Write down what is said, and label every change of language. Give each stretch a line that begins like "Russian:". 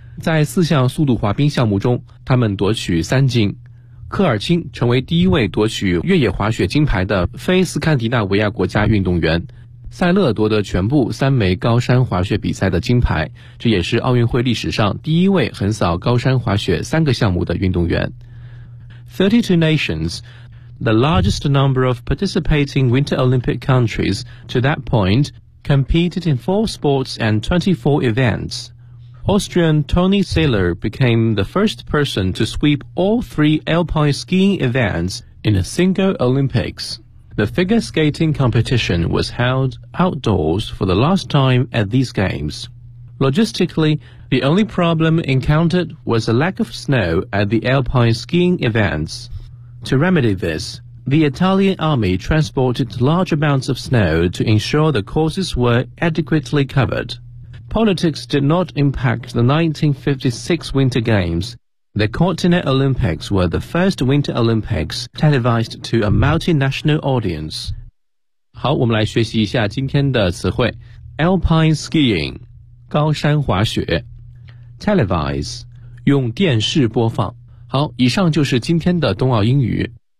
Chinese: 在四项速度滑冰项目中，他们夺取三金，科尔钦成为第一位夺取越野滑雪金牌的非斯堪的纳维亚国家运动员，塞勒夺得全部三枚高山滑雪比赛的金牌，这也是奥运会历史上第一位横扫高山滑雪三个项目的运动员。
English: 32 nations, the largest number of participating Winter Olympic countries to that point, competed in 4 sports and 24 events. Austrian Toni Saller became the first person to sweep all 3 alpine skiing events in a single Olympics. The figure skating competition was held outdoors for the last time at these games. Logistically, the only problem encountered was a lack of snow at the alpine skiing events. To remedy this, the Italian army transported large amounts of snow to ensure the courses were adequately covered. Politics did not impact the 1956 Winter Games. The Cortina Olympics were the first Winter Olympics televised to a multinational audience.
Chinese: 好，我们来学习一下今天的词汇。 Alpine skiing, 高山滑雪。Televise, 用电视播放。好，以上就是今天的冬奥英语。